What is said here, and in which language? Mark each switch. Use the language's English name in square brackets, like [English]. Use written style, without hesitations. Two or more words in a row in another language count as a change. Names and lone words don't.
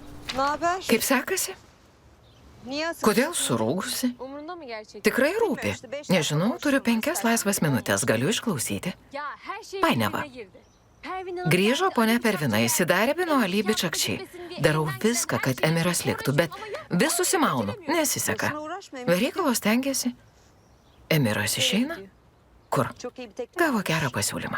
[Lithuanian] Kaip sekasi? Kodėl surūgusi? [Turkish] Umurunda mı gerçekten? [Lithuanian] Tikrai rūpi. Nežinau, turiu 5 laisvas minutės, galiu išklausyti. [Turkish] Ya her şey [Lithuanian] Painiava. [Turkish] birbirine girdi. Pervin Hanım [Lithuanian] Grįžo [Turkish] gerçekten [Lithuanian] ponia [Turkish] çok [Lithuanian] Pervina, [Turkish] saçma. [Lithuanian] įsidarbino Alibi Čakčiai. Darau viską, kad Emiras liktų, bet vis susimaunu, nesiseka. Verykalos tengiasi. Emiras išeina? Kur? Gavo gerą pasiūlymą.